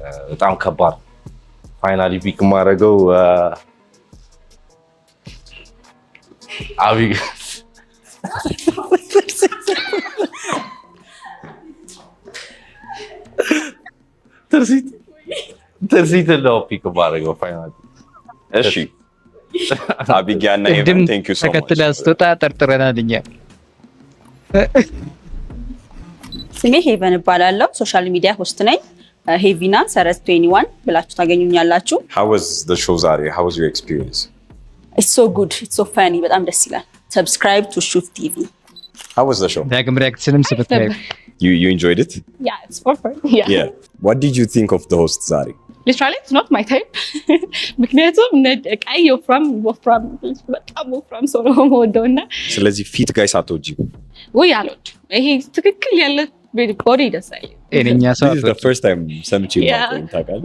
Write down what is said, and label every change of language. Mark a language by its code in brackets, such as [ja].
[am] በጣም ከባድ። ፋይናሊ ፒክ ማድረገው አቢጌል ትርሲት ነው ፒክ ማድረገው ፋይናሊ። [en] እሺ አቢጊያ እና ሄቨን ቴንክ ዩ ሶ ማች። [am] ተከትላ ስትወጣ ጠርጥረናል እኛ። ስሜ ሄቨን እባላለሁ። ሶሻል ሚዲያ ሆስት ነኝ። ሄቪና ሰረት 21 ብላችሁ ታገኙኛላችሁ። [en] How was the show ዛሬ? How was your experience? It's so good. It's so funny. [am] በጣም ደስ ይላል። [en] Subscribe to Shoot TV. How was the show? [am] ዳግም ሪአክሽንም ሰብስክራይብ። [en] You enjoyed it? Yeah, it's for fun. Yeah. What did you think of the host ዛሬ? Literally, it's not my type. [am] ምክንያቱም ቀይ ወፍራም በጣም ወፍራም ሰው ነው የምወደው እና ስለዚህ ፊት ጋይስ አትወጂም? ወይ አልወድም። ይሄ ትክክል ያለ ቦዲ ደስ አይልም። እኔኛ ሰው [en] This is the first time [am] ሰምቼ ማቆኝ ታውቃለህ?